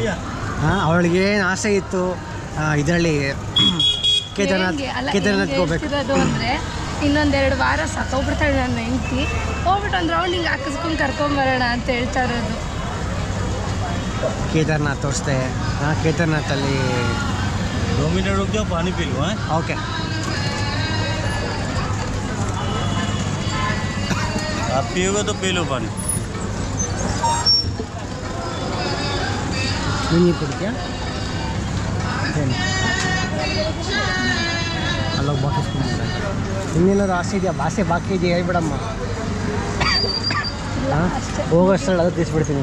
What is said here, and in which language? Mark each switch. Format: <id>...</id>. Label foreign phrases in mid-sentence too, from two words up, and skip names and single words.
<kn>ಅವಳಿಗೇನು ಆಸೆ ಇತ್ತು ಇದರಲ್ಲಿ ಕೇದಾರ್ನಾಥ್ ಹೋಗ್ಬೇಕು ಅಂದರೆ ಇನ್ನೊಂದೆರಡು ವಾರ ಸತ್ತೋಗ್ಬಿಡ್ತಾಳೆ ನನ್ನ ಹೆಂಡತಿ, ಹೋಗ್ಬಿಟ್ಟು ಒಂದು ರೌಂಡಿಂಗ್ ಹಾಕಿಸ್ಕೊಂಡು ಕರ್ಕೊಂಬರೋಣ ಅಂತ ಹೇಳ್ತಾ ಇರೋದು. ಕೇದಾರ್ನಾಥ್ ತೋರಿಸ್ದೆ. ಕೇದಾರ್ನಾಥಲ್ಲಿ</kn> <hi>2 मिनट रुक जाओ, पानी पी लो. ओके, आप पियोगे तो पी लो पानी.</hi> <kn>ನೀರು ಕುಡಿತೀಯಾ? ಅಲ್ಲೋಗಿ ಬಾಕಿಸ್ಕೊಂಡು ಇನ್ನೇನಾದ್ರು ಆಸೆ ಇದೆಯಾ? ಭಾಷೆ ಬಾಕಿ ಇದೆಯಾ ಹೇಳ್ಬಿಡಮ್ಮ. ಹೋಗೋಷ್ಟರಲ್ಲಿ ಅದು ತೀರಿಸ್ಬಿಡ್ತೀನಿ.</kn>